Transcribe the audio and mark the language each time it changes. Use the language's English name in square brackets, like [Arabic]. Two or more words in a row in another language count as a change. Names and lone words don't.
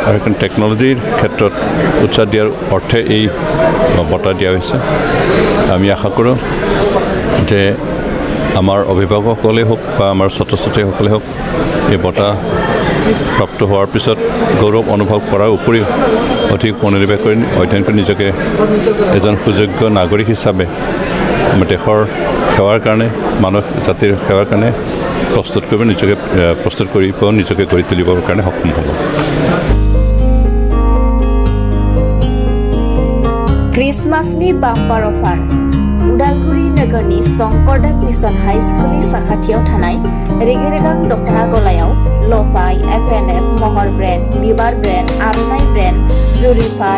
[Assamese] আৰু সেইকাৰণে টেকন'লজিৰ ক্ষেত্ৰত উৎসাহ দিয়াৰ অৰ্থে এই বঁটা দিয়া হৈছে আমি আশা কৰোঁ যে আমাৰ অভিভাৱকসকলেই হওক বা আমাৰ ছাত্ৰ ছাত্ৰীসকলেই হওক এই বঁটা প্ৰাপ্ত হোৱাৰ পিছত গৌৰৱ অনুভৱ কৰাৰ উপৰিও অধিক মনোনিৱেশ কৰি অধ্যয়ন কৰি নিজকে এজন সুযোগ্য নাগৰিক হিচাপে দেশৰ সেৱাৰ কাৰণে মানৱ জাতিৰ সেৱাৰ কাৰণে প্ৰস্তুত কৰিব নিজকে গঢ়ি তুলিবৰ কাৰণে সক্ষম হ'ব [Bodo] क्रिसमासनि बाम्पार अफार उदालगुरि नगरनि शंकरदेव मिशन हाई स्कुलनि साखाथियाव थानाय रेगे-रेगां दखना गलायाव लफाय एफएनएफ महर ब्रेन्ड बिबार ब्रेन्ड आर'नाइ ब्रेन्ड जुरिफाट